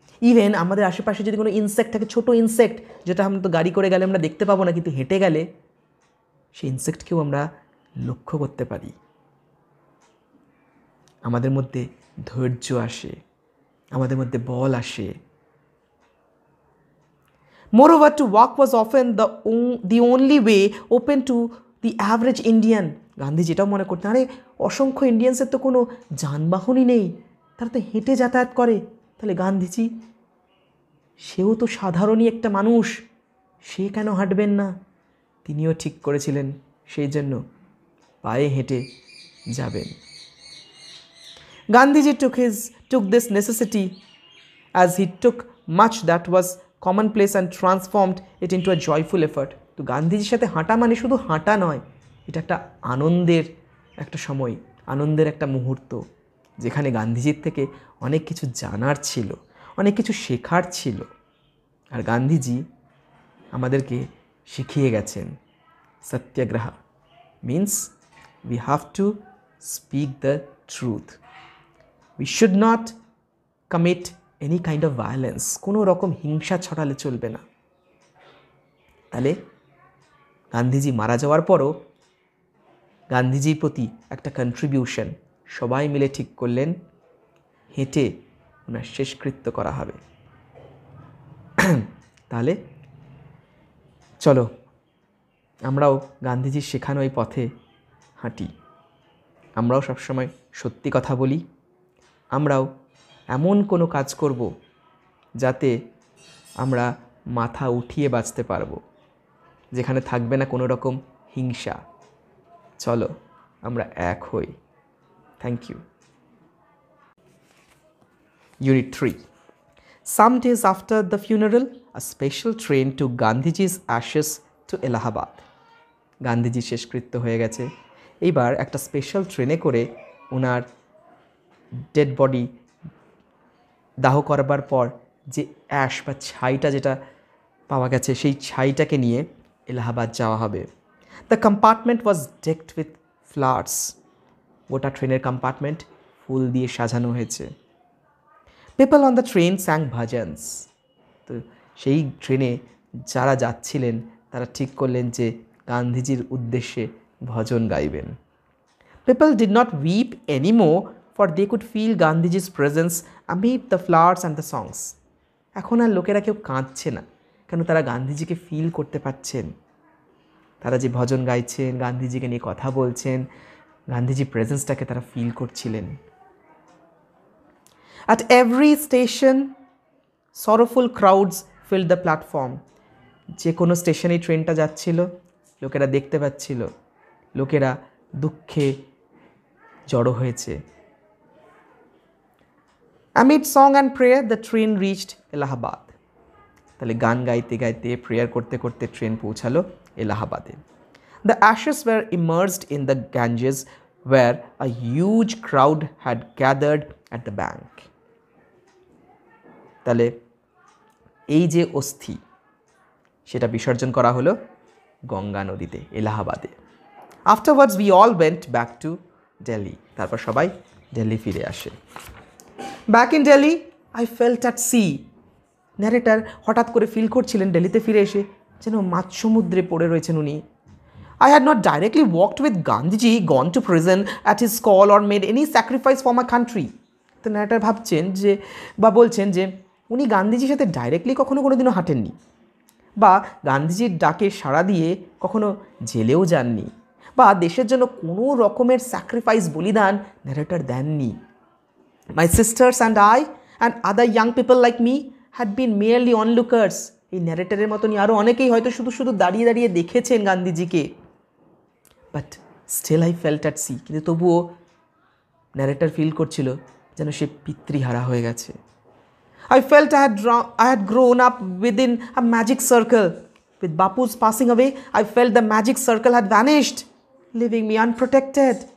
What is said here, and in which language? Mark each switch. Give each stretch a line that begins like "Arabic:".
Bangla: Even আমাদের আশেপাশে যদি কোনো ইনসেক্ট থাকে, ছোটো ইনসেক্ট যেটা আমরা তো গাড়ি করে গেলে আমরা দেখতে পাবো না, কিন্তু হেঁটে গেলে সেই ইনসেক্টকেও আমরা লক্ষ্য করতে পারি। আমাদের মধ্যে ধৈর্য আসে, আমাদের মধ্যে বল আসে।
English: Moreover, to walk was often the only way open to the average Indian.
Bangla: Gandhiji এটাও মনে করতেন, আরে অসংখ্য ইন্ডিয়ানসের তো কোনো যানবাহনই নেই, তারা তো হেঁটে যাতায়াত করে, তাহলে গান্ধীজি সেও তো সাধারণই একটা মানুষ, সে কেন হাঁটবেন না? তিনিও ঠিক করেছিলেন সেই জন্য পায়ে হেঁটে যাবেন।
English: Gandhiji took this necessity as he took much that was commonplace and transformed it into a joyful effort.
Bangla: তো গান্ধীজির সাথে হাঁটা মানে শুধু হাঁটা নয়, এটা একটা আনন্দের একটা সময়, আনন্দের একটা মুহূর্ত, যেখানে গান্ধীজির থেকে অনেক কিছু জানার ছিল, অনেক কিছু শেখার ছিল। আর গান্ধীজি আমাদেরকে শিখিয়ে গেছেন সত্যাগ্রহ
English: means we have to speak the truth. We should not commit any kind of violence.
Bangla: কোনো রকম হিংসা ছড়ালে চলবে না। তাহলে গান্ধীজি মারা যাওয়ার পরও গান্ধীজির প্রতি একটা কন্ট্রিবিউশন সবাই মিলে ঠিক করলেন, হেঁটে ওনার শেষকৃত্য করা হবে। তাহলে চলো আমরাও গান্ধীজির শেখানো এই পথে হাঁটি, আমরাও সবসময় সত্যি কথা বলি, আমরাও এমন কোনো কাজ করব যাতে আমরা মাথা উঠিয়ে বাঁচতে পারবো, যেখানে থাকবে না কোনো রকম হিংসা। চলো আমরা এক হই।
English: Thank you. Unit 3. Some days after the funeral, a special train took Gandhiji's ashes to Allahabad.
Bangla: Gandhiji শেষকৃত্য হয়ে গেছে, এইবার একটা স্পেশাল ট্রেনে করে ওনার ডেড বডি দাহ করবার পর যে অ্যাশ বা ছাইটা যেটা পাওয়া গেছে সেই ছাইটাকে নিয়ে এলাহাবাদ যাওয়া হবে।
English: The compartment was decked with flowers.
Bangla: গোটা ট্রেনের কম্পার্টমেন্ট ফুল দিয়ে সাজানো হয়েছে।
English: People on the train sang bhajans.
Bangla: তো সেই ট্রেনে যারা যাচ্ছিলেন তারা ঠিক করলেন যে গান্ধীজির উদ্দেশ্যে ভজন গাইবেন।
English: People did not weep anymore, for they could feel Gandhiji's presence amid the flowers and the songs.
Bangla: এখন আর লোকেরা কেউ কাঁদছে না, কেন তারা গান্ধীজিকে ফিল করতে পারছেন। তারা যে ভজন গাইছেন, গান্ধীজিকে নিয়ে কথা বলছেন, গান্ধীজির প্রেজেন্সটাকে তারা ফিল করছিলেন।
English: At every station, sorrowful crowds filled the platform.
Bangla: যে কোনো স্টেশনেই ট্রেনটা যাচ্ছিল, লোকেরা দেখতে পাচ্ছিল, লোকেরা দুঃখে জড়ো হয়েছে।
English: Amid song and prayer, the train reached Allahabad.
Bangla: তাহলে গান গাইতে গাইতে প্রেয়ার করতে করতে ট্রেন পৌঁছালো এলাহাবাদে।
English: The ashes were immersed in the Ganges where a huge crowd had gathered at the bank.
Bangla: তাহলে এই যে অস্থি সেটা বিসর্জন করা হলো গঙ্গা নদীতে এলাহাবাদে।
English: Afterwards we all went back to Delhi.
Bangla: তারপর সবাই দিল্লি ফিরে আসে।
English: Back in Delhi I felt at sea.
Bangla: Narrator হঠাৎ করে ফিল করছিলেন ডেলিতে ফিরে এসে যেন মাঝ সমুদ্রে পড়ে রয়েছেন উনি।
English: I had not directly walked with Gandhiji, gone to prison at his call or made any sacrifice for my country.
Bangla: তো ন্যারেটার ভাবছেন যে বা বলছেন যে উনি গান্ধীজির সাথে ডাইরেক্টলি কখনো কোনো দিনও হাঁটেননি বা গান্ধীজির ডাকে সাড়া দিয়ে কখনো জেলেও যাননি বা দেশের জন্য কোনো রকমের স্যাক্রিফাইস বলিদান ন্যারেটার দেননি।
English: My sisters and I and other young people like me had been merely onlookers.
Bangla: এই ন্যারেটারের মতনই আরও অনেকেই হয়তো শুধু শুধু দাঁড়িয়ে দাঁড়িয়ে দেখেছেন গান্ধীজিকে।
English: But still I felt at sea.
Bangla: কিন্তু তবুও ন্যারেটার ফিল করছিল যেন সে পিতৃহারা হয়ে গেছে।
English: I felt I had grown up within a magic circle. With Bapu's passing away, I felt the magic circle had vanished, leaving me unprotected.